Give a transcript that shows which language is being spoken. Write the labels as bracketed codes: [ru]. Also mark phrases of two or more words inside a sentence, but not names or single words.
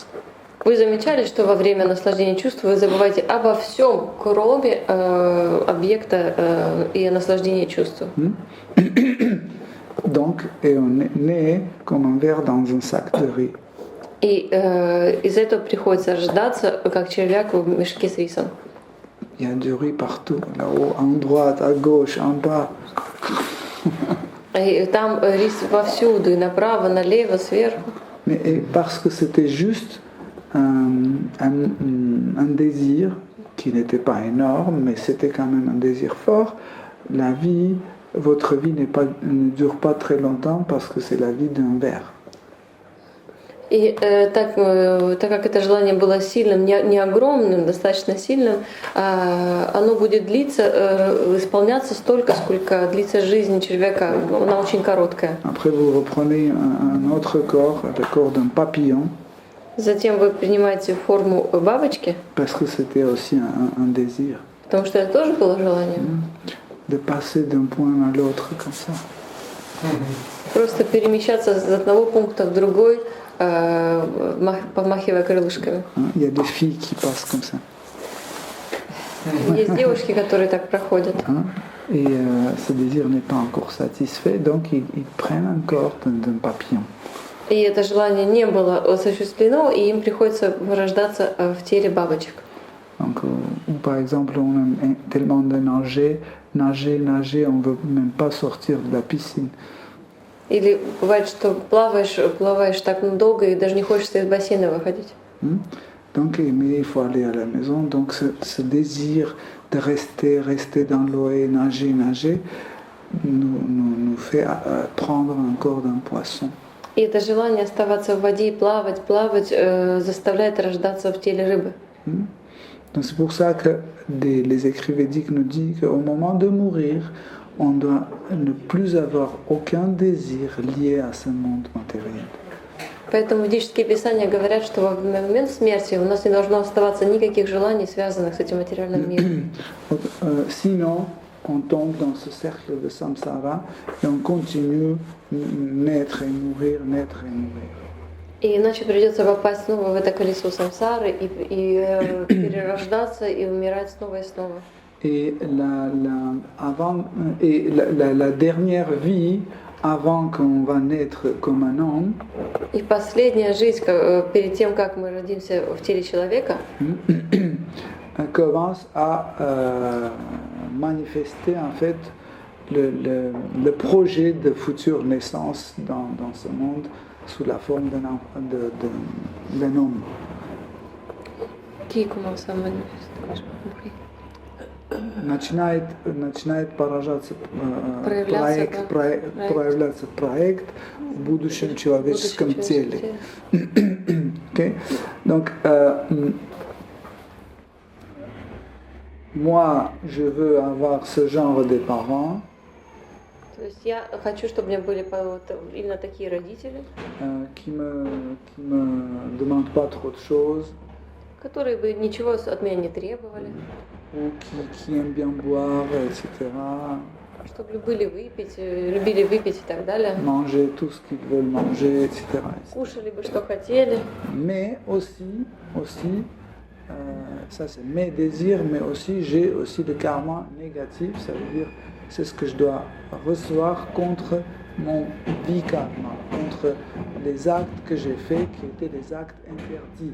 [ru] Вы замечали, что во время наслаждения чувств вы забываете обо всем, кроме объекта и наслаждения чувств. [fr] Donc, et on est né comme un ver dans un sac de riz. [ru] И из-за этого приходится рождаться как червяк в мешке с рисом. [fr] Il y a du riz partout, là-haut, à droite, à gauche, en bas. [ru] И там рис повсюду, и направо, налево, сверху. [fr] Mais parce que c'était juste un désir qui n'était pas énorme, mais c'était quand même un désir fort, votre vie ne dure pas très longtemps parce que c'est la vie d'un ver. [ru] И так как это желание было сильным, не огромным, достаточно сильным, оно будет длиться, исполняться столько, сколько длится жизнь человека. Она очень короткая. [fr] Après, vous reprenez un autre corps, le corps d'un papillon. [ru] Затем вы принимаете форму бабочки. [fr] Parce que c'était aussi un désir. [ru] Потому что это тоже было желание. [fr] De passer d'un point à l'autre comme ça. [ru] Просто перемещаться с одного пункта в другой, помахивая крылышками. [fr] Il y a des filles qui passent comme ça. [ru] Есть девушки, которые так проходят. [fr] Et ce désir n'est pas encore satisfait, donc ils prennent un corps d'un papillon. [ru] И это желание не было осуществлено, и им приходится рождаться в теле бабочек. [fr] Donc, ou par exemple, on aime tellement de nager, on ne veut même pas sortir de la piscine. [ru] Или бывает, что плаваешь так долго и даже не хочется из бассейна выходить. [fr] Donc, mais il faut aller à la maison. Donc, ce désir de rester dans l'eau et nager, nous fait prendre un corps d'un poisson. [ru] И это желание оставаться в воде и плавать, заставляет рождаться в теле рыбы. [fr] Donc, c'est pour ça que les écrits védiques nous disent qu'au moment de mourir, on doit ne plus avoir aucun désir lié à ce monde matériel. [ru] Поэтому ведические писания говорят, что во момент смерти у нас не должно оставаться никаких желаний, связанных с этим материальным миром. [fr] Sinon, on tombe dans ce cercle de samsara et on continue naître et mourir. [ru] И иначе придется попасть снова в это колесо самсары и перерождаться и умирать снова и снова. [fr] Et la dernière vie, avant qu'on va naître comme un homme, [ru] и последняя жизнь, перед тем, как мы родимся в теле человека, [fr] commence à manifester en fait le projet de future naissance dans ce monde sous la forme d'un homme. Qui commence à manifester? [ru] Начинает проявляться проект в будущем человеческом теле. [fr] Okay? Donc, moi, je veux avoir ce genre de parents. [ru] То есть я хочу, чтобы у меня были именно такие родители, [fr] qui me demandent pas trop de choses, [ru] которые бы ничего от меня не требовали, [fr] ou qui aiment bien boire, etc. [ru] Чтобы любили выпить и так далее. [fr] Manger tout ce qu'ils veulent manger, etc. [ru] Кушали бы, что хотели. [fr] Mais aussi, ça c'est mes désirs, mais aussi j'ai aussi le karma négatif, ça veut dire c'est ce que je dois recevoir contre mon vikarma, contre les actes que j'ai faits qui étaient des actes interdits.